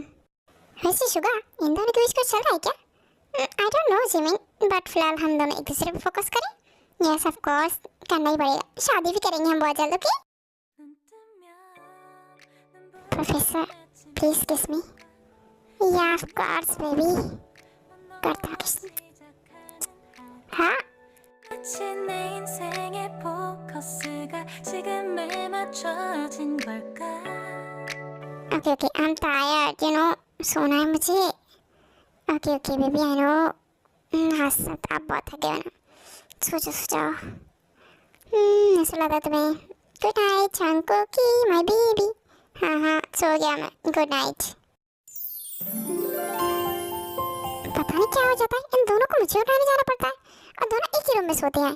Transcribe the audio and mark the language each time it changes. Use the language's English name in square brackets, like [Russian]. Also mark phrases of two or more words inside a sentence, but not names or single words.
[Hindi] वैसे शुगा, इन दोनों के बीच कुछ चल रहा है क्या? [English] I don't know [Hindi] जिमिन, बट फिलहाल हम दोनों एक दूसरे पर फोकस करें। [English] yes of course, [Hindi] करना ही पड़ेगा, शादी भी करेंगे हम बहुत जल्द, ओके? [English] Professor please kiss me. ya of course baby, [Hindi] करता किस। हाँ [Korean] 내 인생의 포커스가 지금에 맞춰진 걸까? [English] okay okay, I am tired, you know, [Hindi] सोना है मुझे। [English] okay okay baby, I know. [Hindi] हाँ सत आप बहुत थके हो ना, सो जाओ। ऐसा लगा तुम्हें? [English] good night Changkuki my baby. [Hindi] हाँ हाँ सो गया मैं, [English] good night. [Hindi] पता नहीं क्या हो जाता है, इन दोनों को मुझे उठाने जाना पड़ता है और दोनों एक ही रूम में सोते हैं।